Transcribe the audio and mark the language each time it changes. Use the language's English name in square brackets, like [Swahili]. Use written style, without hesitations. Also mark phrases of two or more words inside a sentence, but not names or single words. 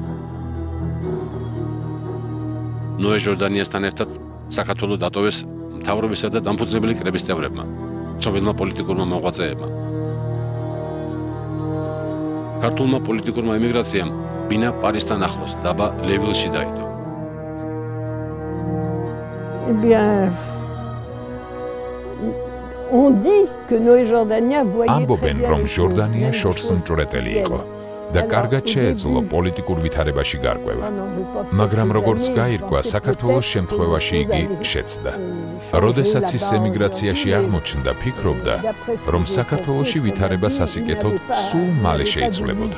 [Georgian] ნოე ჟორდანიასთან ერთად საქართველო დატოვეს მთავრობისა და დამფუძნებელი კრების წევრებმა, ცნობილმა პოლიტიკურმა მოღვაწეებმა. ქართულმა პოლიტიკურმა ემიგრაციამ ბინა პარისთან ახლოს დაბა ლევილში დაიდო. [French] Eh bien, on dit que Noé Jordania voyait [Georgian] ამბობენ, რომ ჟორდანია შორს მჭვრეტელი იყო და კარგად შეეძლო პოლიტიკურ ვითარებაში გარკვევა. მაგრამ როგორც გაირკვა, საქართველოს შემთხვევაში იგი შეცდა. როდესაც ის ემიგრაციაში აღმოჩნდა, ფიქრობდა, რომ საქართველოში ვითარება სასიკეთოდ სულ მალე შეიცვლებოდა.